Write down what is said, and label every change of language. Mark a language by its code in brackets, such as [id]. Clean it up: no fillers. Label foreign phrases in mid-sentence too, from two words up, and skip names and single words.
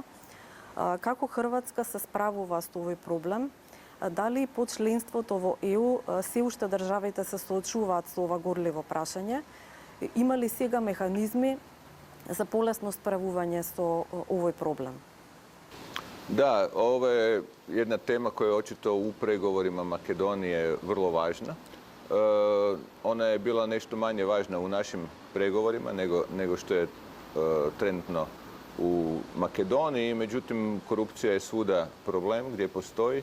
[mk] Како Хрватска се справува со овој проблем? Дали по членството во ЕУ се уште државите се соочуваат со ова горливо прашање? Има ли сега механизми за полесно справување со овој проблем? [hr] Da, ovo je jedna tema koja je očito u pregovorima Makedonije vrlo važna. Ona je bila nešto manje važna u našim pregovorima nego što je trenutno u Makedoniji. Međutim, korupcija je svuda problem gdje postoji.